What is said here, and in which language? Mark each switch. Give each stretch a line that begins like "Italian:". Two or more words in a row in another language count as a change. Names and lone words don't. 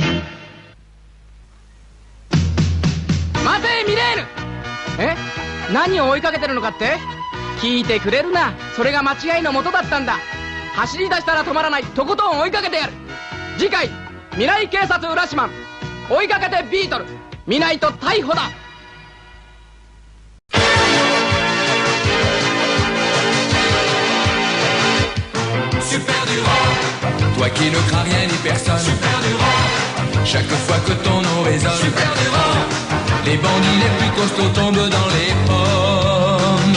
Japanese: 待てミレーヌ。え、何を追いかけてるのかって？聞いてくれるな。それが間違いの元だったんだ。走り出したら止まらない。とことん追いかけてやる。次回未来警察浦島追いかけてビートル見ないと逮捕だ。
French: Super Durand, toi qui ne crains rien ni personne. Super Durand, chaque fois que ton nom résonne. Super Durand, les bandits les plus costauds tombent dans les pommes.